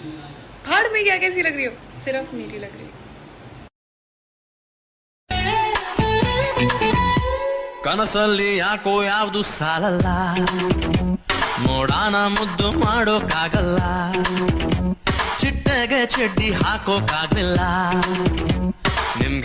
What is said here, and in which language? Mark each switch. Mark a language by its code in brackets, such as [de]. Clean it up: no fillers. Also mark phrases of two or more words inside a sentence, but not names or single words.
[hi] भाड़ में क्या कैसी लग रही हो, सिर्फ मेरी लग रही हो. [kn] ಕನಸಲ್ಲಿ ಯಾಕೋ ಯಾವ್ದು ಸಾಲಲ್ಲ, ನೋಡಾನ ಮುದ್ದು ಮಾಡೋಕ್ಕಾಗಲ್ಲ, ಚಿಟ್ಟೆಗೆ ಚಡ್ಡಿ ಹಾಕೋಕ್ಕಾಗಲಿಲ್ಲ ನಿಮ್ಗೆ.